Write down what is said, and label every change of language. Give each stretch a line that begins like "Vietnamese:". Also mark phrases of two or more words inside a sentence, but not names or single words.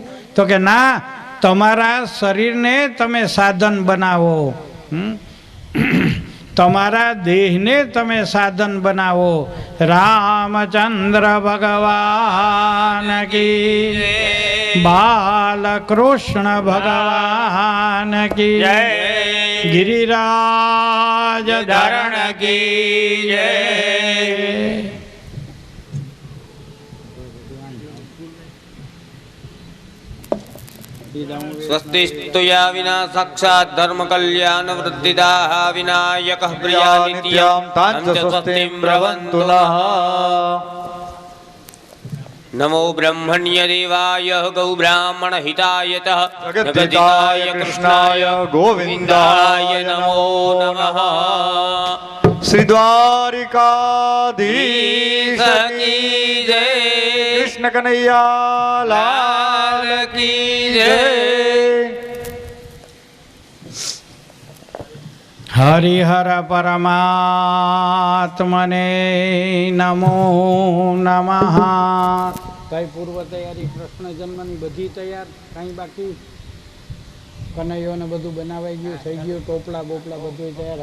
Gujarati: તો કે ના, તમારા શરીરને તમે સાધન બનાવો, તમારા દેહને તમે સાધન બનાવો.
Hindi: रामचंद्र भगवान की, बालकृष्ण भगवान की, गिरिराज धरण की जय.
Sanskrit: स्वस्ति स्तुया विना साक्षात् धर्म कल्याण वृद्धिदाः विनायकः प्रियानित्यं तांच स्वस्तिं ब्रवन्तु नः. नमो ब्रह्मण्य देवाय गौ ब्राह्मण हिताय जगद्धिताय कृष्णाय गोविन्दाय नमो नमः.
Hindi: श्री द्वारिकाधीश की जय, कृष्ण कन्हैया लाल की जय.
Sanskrit: हरिहर परमात्मने नमो नमः.
Gujarati: કઈ પૂર્વ તૈયારી? કૃષ્ણ જન્મની બધી તૈયાર? કઈ બાકી? કનૈયોને બધું બનાવાઈ ગયું, થઈ ગયું, ટોપલા બોપલા બધું તૈયાર.